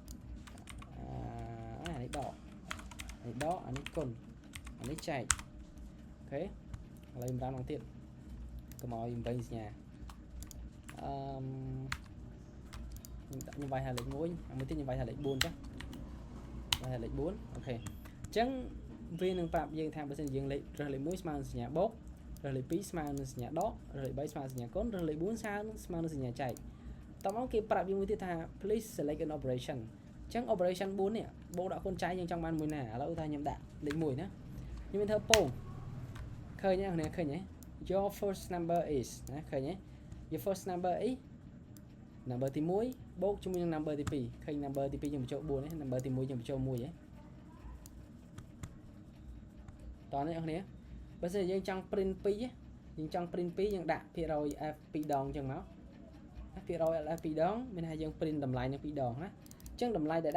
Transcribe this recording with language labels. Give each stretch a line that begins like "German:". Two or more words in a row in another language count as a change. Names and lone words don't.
Khmer: អានេះដកអានេះគុណអានេះចែកអូខេឥឡូវម្ដងទៀតកុំឲ្យវិញសញ្ញាខ្ញុំវាយថាលេខ1មួយទៀតខ្ញុំវាយថាលេខ4ចុះវាយថាលេខ4អូខេអ ញ្ចឹងវានឹងប្រាប់យើងថាបើសិនយើងលេខរើសលេខ1ស្មើនឹងសញ្ញាបូករើសលេខ2ស្មើនឹងសញ្ញាដករើសលេខ3ស្មើនឹងសញ្ញាគុណរើសលេខ4ស្មើនឹងសញ្ញាចែកតោះមកគេប្រាប់យើងមួយទៀតថា
English: please select an operation
Khmer: អញ្ចឹង operation 4នេះបូកដាក់គុណចែកយើងចង់បានមួយណាឥឡូវថាខ្ញុំដាក់លេខ1ណាខ្ញុំមានធ្វើពងឃើញទេអ្នកឃើញទេ
English: your first number is
Khmer: ណាឃើញទេ
English: your first number is
Khmer: number ទី1បូកជាមួយនឹង number ទី2ឃើញ number ទី2យើងបញ្ចូល4ទេ number ទី1យើងបញ្ចូល1ទេ តោះនេះអ្នកគ្នាបើសិនយើងចង់ print 2យើងចង់ print 2យើងដាក់ភាគរយ f 2ដងអញ្ចឹងមកភាគរយ f 2ដងមានថាយើង print តម្លៃនឹង2ដងណាអញ្ចឹងតម្លៃដែល